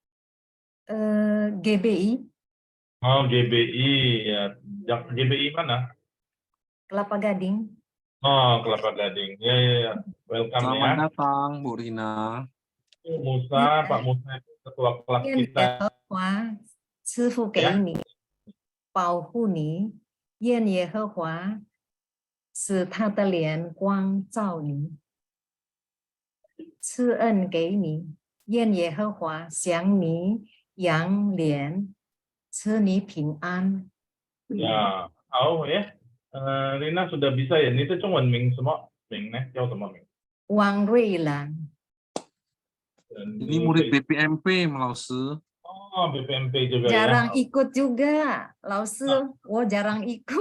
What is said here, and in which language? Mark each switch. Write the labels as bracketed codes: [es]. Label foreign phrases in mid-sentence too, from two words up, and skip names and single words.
[id] GBI. Oh, GBI ya. GBI mana? Kelapa Gading. Oh, Kelapa Gading. Ya. Welcome. Selamat ya. datang, Bu Rina. Musa, Pak Musa, ketua kelas kita. [zh] 赐福给你，保护你，愿耶和华使他的脸光照你，赐恩给你，愿耶和华向你扬脸，赐你平安。 [id] Ya, tahu ya. Rina sudah bisa ya. Ini tuh cuma Ming semua. Ming nih, jauh semua Ming. Wang Ruilang. Ini murid BPMP, Laosi. Oh, BPMP juga jarang ya. Ikut juga, Laosi. Oh, jarang ikut.